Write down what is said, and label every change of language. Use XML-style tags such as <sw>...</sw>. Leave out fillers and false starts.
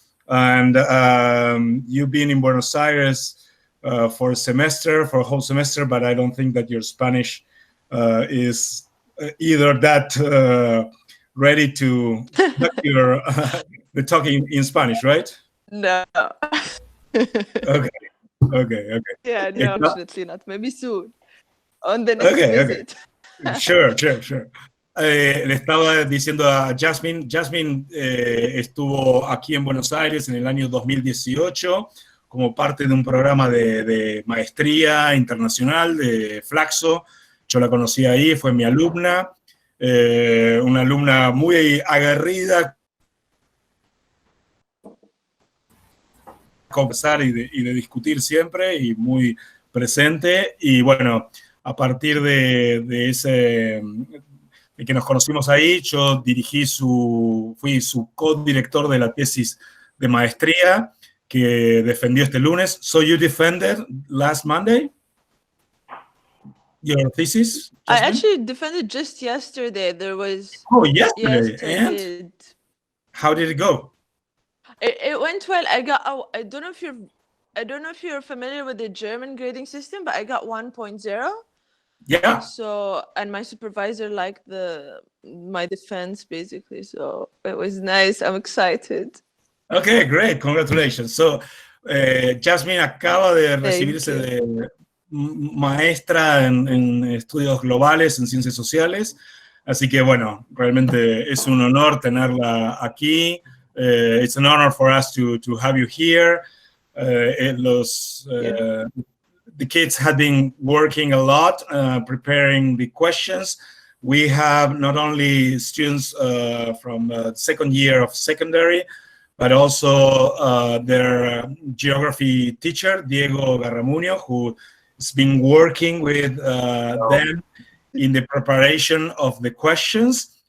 <en>And you've been in Buenos Aires for a semester, for a whole semester, but I don't think that your Spanish is either that ready to your the talking in Spanish, right? No. Okay. Yeah, no, unfortunately not. Maybe soon. On the next visit. Sure.</en> <es>Le estaba diciendo a Yasmin, estuvo aquí en Buenos Aires en el año 2018 como parte de un programa de maestría internacional de Flaxo. Yo la conocí ahí, fue mi alumna, una alumna muy aguerrida, conversar y de discutir siempre y muy presente. Y bueno, a partir de que nos conocimos ahí, yo fui su co-director de la tesis de maestría que defendió este lunes.</es> <en>So you defended last Monday your thesis, Yasmin? I actually defended just yesterday. There was... Oh, yesterday. Yes, I did. How did it go? It went well. I don't know if you're familiar with the German grading system, but I got 1.0. Yeah. So, and my supervisor liked my defense basically. So it was nice. I'm excited. Okay, great. Congratulations.</en> <es>So, Yasmin acaba de recibirse de maestra en estudios globales, en ciencias sociales. Así que, bueno, realmente es un honor tenerla aquí.</es> <en>It's an honor for us to have you here. The kids have been working a lot, preparing the questions. We have not only students from second year of secondary, but also their geography teacher, Diego Garramuño, who has been working with them in the preparation of the questions.</en>